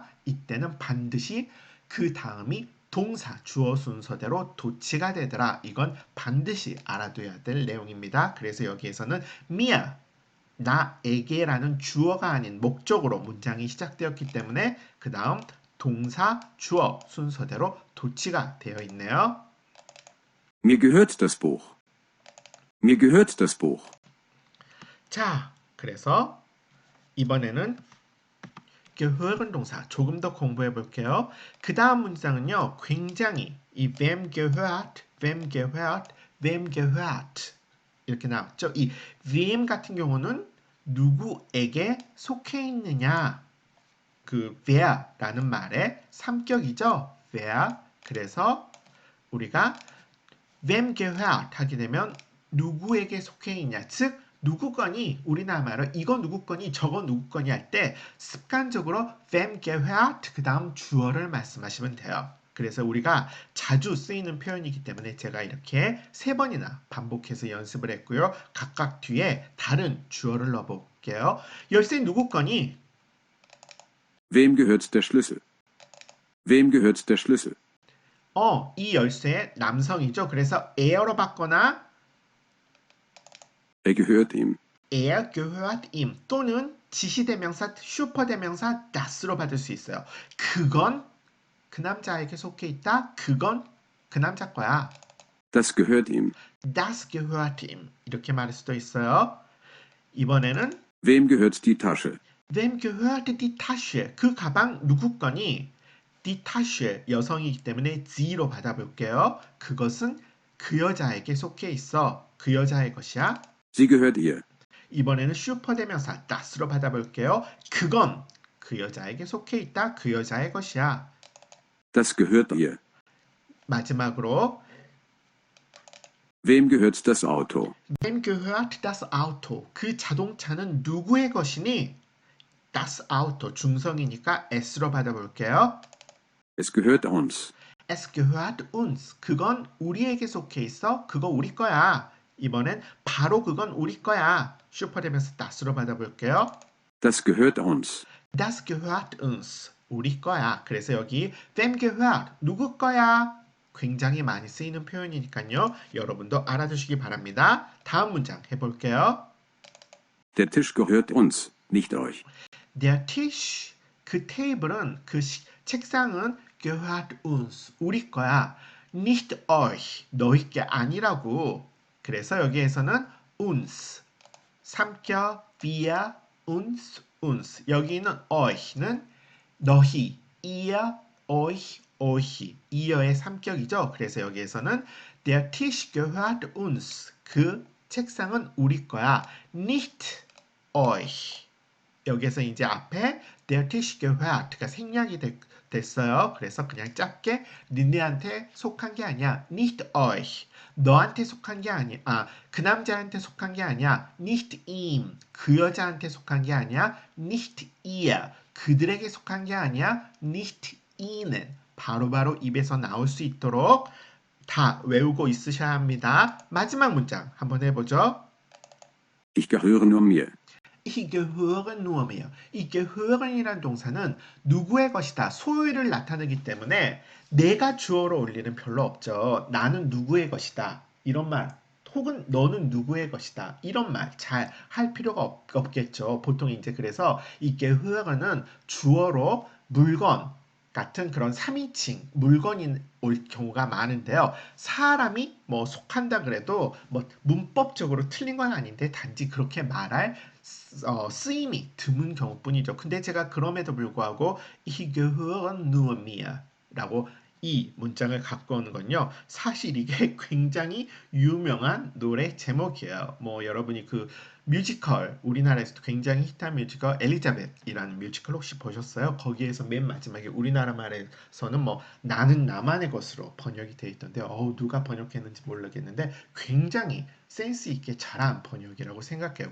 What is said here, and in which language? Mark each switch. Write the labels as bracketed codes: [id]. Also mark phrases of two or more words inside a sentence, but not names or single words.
[ko] 이때는 반드시 그 다음이 동사 주어 순서대로 도치가 되더라. 이건 반드시 알아둬야 될 내용입니다. 그래서 여기에서는 미야 나에게라는 주어가 아닌 목적으로 문장이 시작되었기 때문에 그 다음 동사 주어 순서대로 도치가 되어 있네요. [de] Mir gehört das Buch. Mir gehört das Buch. [ko] 자, 그래서 이번에는 gehören 동사 조금 더 공부해 볼게요. 그 다음 문장은요. 굉장히 이 [de] wem gehört [ko] 이렇게 나왔죠. 이 wem 같은 경우는 누구에게 속해 있느냐 그 wer라는 말의 삼격이죠. wer. 그래서 우리가 [de] wem gehört [ko] 하게 되면 누구에게 속해 있냐. 즉 누구 거니 우리나라 말로 이거 누구 거니 저거 누구 거니 할 때 습관적으로 [de] wem gehört [ko] 그 다음 주어를 말씀하시면 돼요. 그래서 우리가 자주 쓰이는 표현이기 때문에 제가 이렇게 3번이나 반복해서 연습을 했고요. 각각 뒤에 다른 주어를 넣어볼게요. 열쇠 누구 거니? [de] Wem gehört der Schlüssel? Wem gehört der Schlüssel? [ko] 이 열쇠 남성이죠. 그래서 er로 받거나 [de] Er gehört ihm. er gehört ihm [ko] 또는 지시대명사, 슈퍼대명사 das로 받을 수 있어요. 그건 그 남자에게 속해 있다. 그건 그 남자 거야. [de] Das gehört ihm. Das gehört ihm [ko] 이렇게 말할 수도 있어요. 이번에는 [de] Wem gehört die Tasche? wem gehört die Tasche? [ko] 그 가방 누구 거니? [de] die Tasche [ko] 여성이기 때문에 sie로 받아볼게요. 그것은 그 여자에게 속해 있어. 그 여자의 것이야. [de] Sie gehört ihr. [ko] 이번에는 슈퍼대명사 das로 받아볼게요. 그건 그 여자에게 속해 있다. 그 여자의 것이야. [de] Das gehört ihr. [ko] 마지막으로 [de] Wem gehört das Auto? wem gehört das Auto? [ko] 그 자동차는 누구의 것이니? [de] das Auto [ko] 중성이니까 s로 받아볼게요. [de] Es gehört uns. Es gehört uns. [ko] 그건 우리에게 속해 있어. 그거 우리 거야. 이번엔 바로 그건 우리 거야. 슈퍼대명사 das로 받아볼게요. [de] Das gehört uns. Das gehört uns. [ko] 우리 거야. 그래서 여기 [de] wem gehört [ko] 누구 거야? 굉장히 많이 쓰이는 표현이니까요. 여러분도 알아두시기 바랍니다. 다음 문장 해볼게요. [de] Der Tisch gehört uns, nicht euch. Der Tisch [ko] 그 테이블은 책상은 [de] gehört uns [ko] 우리 거야. [de] Nicht euch [ko] 너희 게 아니라고. 그래서 여기에서는 uns 삼켜 [de] wir uns [ko] 여기는 euch는 너희 [de] ihr euch [ko] 이어의 삼격이죠. 그래서 여기에서는 [de] der Tisch gehört uns [ko] 그 책상은 우리 거야. [de] nicht euch [ko] 여기에서 이제 앞에 [de] der Tisch gehört [ko] 가 생략이 됐어요. 그래서 그냥 짧게 니네한테 속한 게 아니야. [de] nicht euch [ko] 너한테 속한 게 아니야. 그 남자한테 속한 게 아니야. [de] nicht ihm [ko] 그 여자한테 속한 게 아니야. [de] nicht ihr [ko] 그들에게 속한 게 아니야. [de] nicht ihnen [ko] 바로바로 입에서 나올 수 있도록 다 외우고 있으셔야 합니다. 마지막 문장 한번 해보죠. [de] Ich gehöre nur mir. Ich gehöre nur mir. [ko] 이 gehören이라는 동사는 누구의 것이다. 소유를 나타내기 때문에 내가 주어로 올 일은 별로 없죠. 나는 누구의 것이다. 이런 말. 혹은 너는 누구의 것이다. 이런 말 잘 할 필요가 없겠죠. 보통 이제 그래서 이 gehören은 주어로 물건 같은 그런 3인칭 물건이 올 경우가 많은데요. 사람이 뭐 속한다 그래도 뭐 문법적으로 틀린 건 아닌데 단지 그렇게 말할 쓰임이 드문 경우뿐이죠. 근데 제가 그럼에도 불구하고 [de] Ich gehöre nur mir [ko] 라고 이 문장을 갖고 오는 건요. 사실 이게 굉장히 유명한 노래 제목이에요. 뭐 여러분이 그 뮤지컬 우리나라에서도 굉장히 히트한 뮤지컬 엘리자벳이라는 뮤지컬 혹시 보셨어요? 거기에서 맨 마지막에 우리나라 말에서는 뭐 나는 나만의 것으로 번역이 되어 있던데 누가 번역했는지 모르겠는데 굉장히 센스 있게 잘한 번역이라고 생각해요.